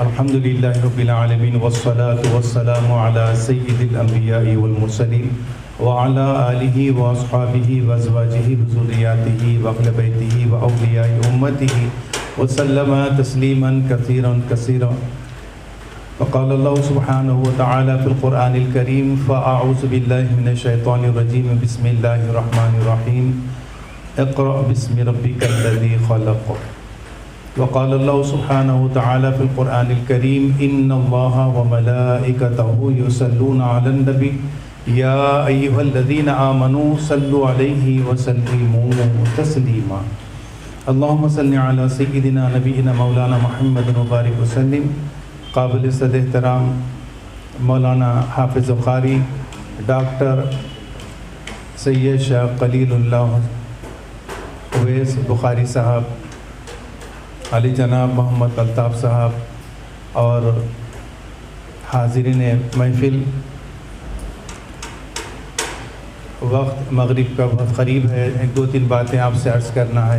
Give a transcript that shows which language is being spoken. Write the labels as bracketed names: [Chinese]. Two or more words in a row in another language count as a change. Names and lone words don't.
[Arabic] الحمد لله رب العالمين والصلاة والسلام على سيد الأنبياء والمرسلين وعلى آله وأصحابه وأزواجه وذرياته وأهل بيته وأولياء أمته وسلم تسليما كثيرا كثيرا. فقال الله سبحانه وتعالى في القرآن الكريم فأعوذ بالله من الشيطان الرجيم بسم الله الرحمن الرحيم اقرأ باسم ربك الذي خلق. وقال الله سبحانه تعالى في القرآن الكريم إن الله وملائكته يصلون على النبي يا أيها الذين آمنوا صلوا عليه وسلموا تسليما. اللهم صل على سيدنا نبينا مولانا محمد وبارك وسلم. [Urdu] قابل صد احترام مولانا حافظ قاری ڈاکٹر سید شاہ خلیل اللہ اویس بخاری صاحب، عالی جناب محمد الطاف صاحب اور حاضرین محفل، وقت مغرب کا بہت قریب ہے، ایک دو تین باتیں آپ سے عرض کرنا ہے.